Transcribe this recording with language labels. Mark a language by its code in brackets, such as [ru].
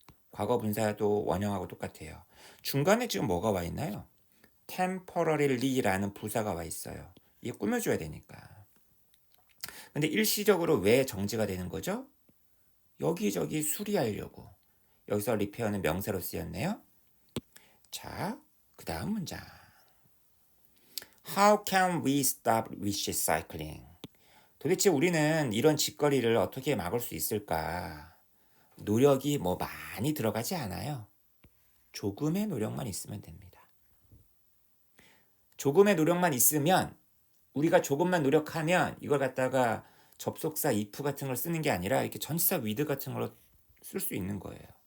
[ko] 과거 분사도 원형하고 똑같아요. 중간에 지금 뭐가 와 있나요? temporarly라는 부사가 와 있어요. 이게 꾸며줘야 되니까. 근데 일시적으로 왜 정지가 되는 거죠? 여기저기 수리하려고. 여기서 repair는 명사로 쓰였네요. 자, 그 다음 문장. [en] How can we stop vicious cycling? [ko] 도대체 우리는 이런 짓거리를 어떻게 막을 수 있을까? 노력이 뭐 많이 들어가지 않아요. 조금의 노력만 있으면 됩니다. 조금의 노력만 있으면 우리가 조금만 노력하면 이걸 갖다가 접속사 if 같은 걸 쓰는 게 아니라 이렇게 전치사 with 같은 걸로 쓸 수 있는 거예요.